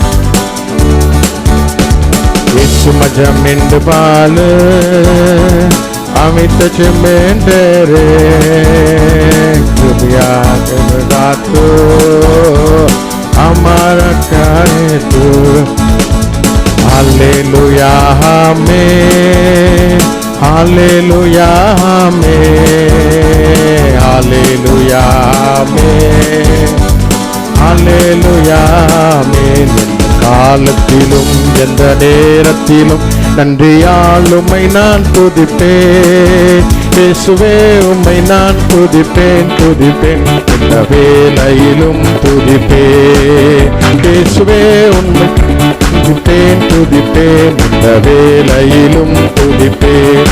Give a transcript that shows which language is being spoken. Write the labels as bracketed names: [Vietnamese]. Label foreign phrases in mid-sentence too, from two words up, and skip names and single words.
[Marathi] येशू माझ्या मेंढपाल आम्ही तसे मेंढरे, कृपया करून राहतो आम्हाला काय तू। हालेलुया आमेन, हालेलुया आमेन, हालेलुया आमेन, हालेलुया आमेन। [Tamil] காலத்திலும் எந்த நேரத்திலும் நன்றியால் உம்மை நான் துதிப்பேன் இயேசுவே, உம்மை நான் துதிப்பேன் துதிப்பேன், எந்த வேளையிலும் துதிப்பேன் இயேசுவே, உம்மை துதிப்பேன் துதிப்பேன், எந்த வேளையிலும் துதிப்பேன்।